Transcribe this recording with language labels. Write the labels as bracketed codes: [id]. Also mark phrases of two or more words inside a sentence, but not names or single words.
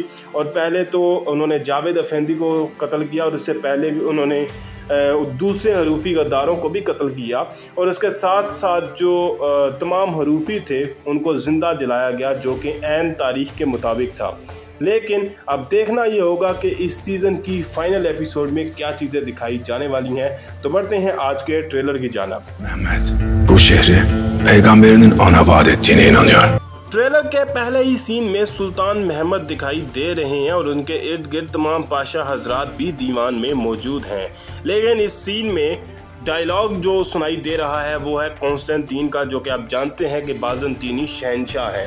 [ur] اور پہلے تو انہوں نے جاوید آفندی کو قتل کیا اور اس سے پہلے بھی انہوں نے دوسرے حروفی غداروں کو بھی قتل کیا اور اس کے ساتھ ساتھ جو تمام حروفی تھے ان کو زندہ جلایا گیا، جو کہ عین تاریخ کے مطابق تھا. لیکن اب دیکھنا یہ ہوگا کہ اس سیزن کی [en] final episode [ur] میں کیا چیزیں دکھائی جانے والی ہیں. تو بڑھتے ہیں آج کے ٹریلر کی جانب. [tr] bu şehri peygamberinin ona vaat ettiğine inanıyor. [ur] ٹریلر کے پہلے ہی سین میں سلطان محمد دکھائی دے رہے ہیں اور ان کے ارد گرد تمام پاشا حضرات بھی دیوان میں موجود ہیں. لیکن اس سین میں ڈائیلاگ جو سنائی دے رہا ہے وہ ہے کانسٹنٹائن کا، جو کہ آپ جانتے ہیں کہ بازنطینی شہنشاہ ہیں.